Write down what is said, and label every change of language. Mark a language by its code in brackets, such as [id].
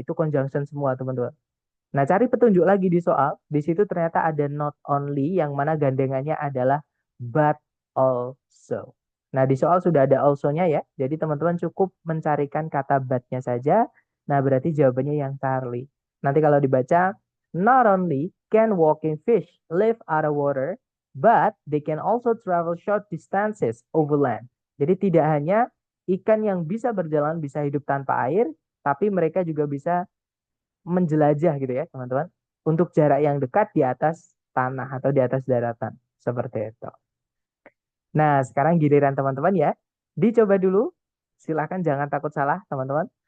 [id] Itu conjunction semua, teman-teman. Nah, cari petunjuk lagi di soal. Di situ ternyata ada not only yang mana gandengannya adalah but also. Nah, di soal sudah ada also-nya ya. Jadi teman-teman cukup mencarikan kata but-nya saja. Nah, berarti jawabannya yang Charlie. Nanti kalau dibaca, [en] not only can walking fish live out of water, but they can also travel short distances over land. [id] Jadi tidak hanya ikan yang bisa berjalan bisa hidup tanpa air, tapi mereka juga bisa menjelajah gitu ya teman-teman untuk jarak yang dekat di atas tanah atau di atas daratan seperti itu. Nah, sekarang giliran teman-teman ya. Dicoba dulu. Silahkan jangan takut salah teman-teman.